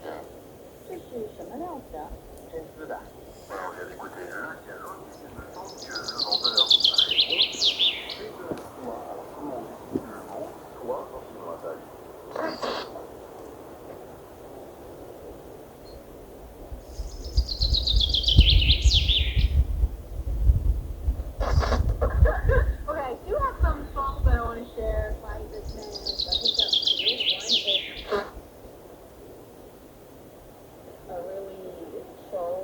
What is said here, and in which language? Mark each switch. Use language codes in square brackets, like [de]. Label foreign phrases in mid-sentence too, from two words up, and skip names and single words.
[zh] 这是什么料子的？真丝的。 [fr] Alors, on vient d'écouter le dialogue et il me semble que le vendeur répond c'est de la soie. Alors, comment on dit le mot soie en chinois, Dali? [en] Okay, I do have some songs that I want to share by this man. I think that's cool. One is a really slow, beautiful song.